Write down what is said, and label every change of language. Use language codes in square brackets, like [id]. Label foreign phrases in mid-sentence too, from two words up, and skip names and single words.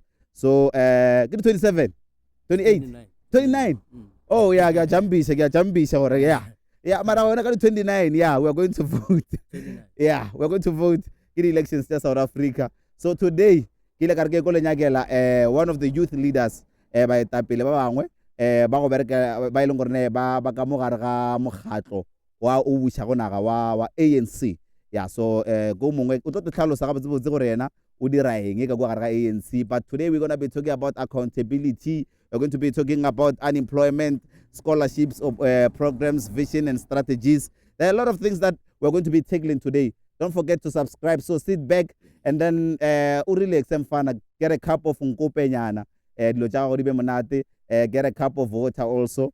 [en] So 27, 28, 29. Oh yeah, yeah, yeah, 29. Yeah, we're going to vote. Yeah, we're going to vote in elections in South Africa. So today, one of the youth leaders by Tapile Bangwe, ANC. [tn] Yeah, so go mongwe o tlo tlhalosa ga botse rena o dira eng ka go ga ANC, [en] but today we're going to be talking about accountability. We're going to be talking about unemployment, scholarships, programs, vision and strategies. There are a lot of things that we're going to be tackling today. Don't forget to subscribe. So sit back and then really fun. Get a cup of Nkopestill. Get a cup of water also.